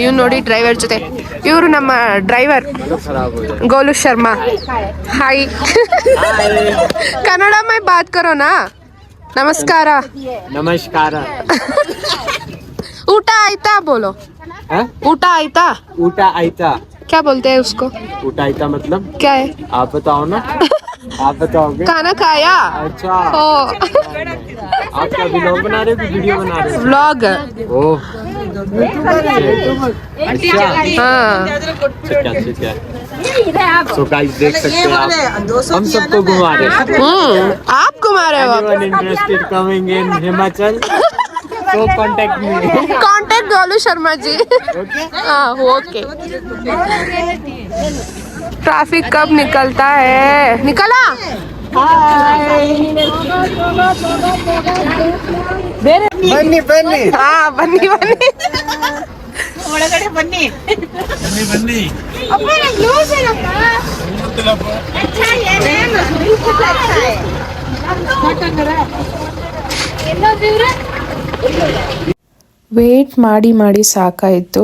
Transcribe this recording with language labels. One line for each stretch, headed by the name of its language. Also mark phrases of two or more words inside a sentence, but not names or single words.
Kannada: ಇವ್ ನೋಡಿ ಡ್ರೈವರ್ ಜೊತೆ. ಇವರು ನಮ್ಮ ಡ್ರೈವರ್ ಗೋಲು ಶರ್ಮಾ.
Hindi: ಹಾಯ್. कन्नड़ में बात करो ना.
Kannada: ನಮಸ್ಕಾರ. ನಮಸ್ಕಾರ. ಊಟ ಆಯ್ತಾ ಬೋಲೋ. ಊಟ ಆಯ್ತಾ? ಊಟ ಆಯ್ತಾ
Hindi: क्या बोलते हैं उसको?
Kannada: ಊಟ ಆಯ್ತಾ मतलब
Hindi: क्या है? आप बताओ ना. आप बताओगे? खाना खाया? अच्छा. ओ आप क्या व्लॉग बना रहे हो कि वीडियो बना रहे हो? व्लॉग. ओह अच्छा. हाँ. ठीक है.
English: So guys
Hindi: देख सकते हैं आप, हम सबको घुमा रहे हैं. आप घुमा रहे हो?
English: Anyone interested coming in Himachal? So contact me.
Hindi: कांटेक्ट गोलू शर्मा जी. हाँ ओके. ट्रैफिक कब निकलता है? निकला?
Kannada: ಬನ್ನಿ ಬನ್ನಿ. हाँ ಬನ್ನಿ ಬನ್ನಿ. ಒಳಗಡೆ ಬನ್ನಿ. बन्नी. ವೇಟ್ ಮಾಡಿ ಸಾಕಾಯಿತು.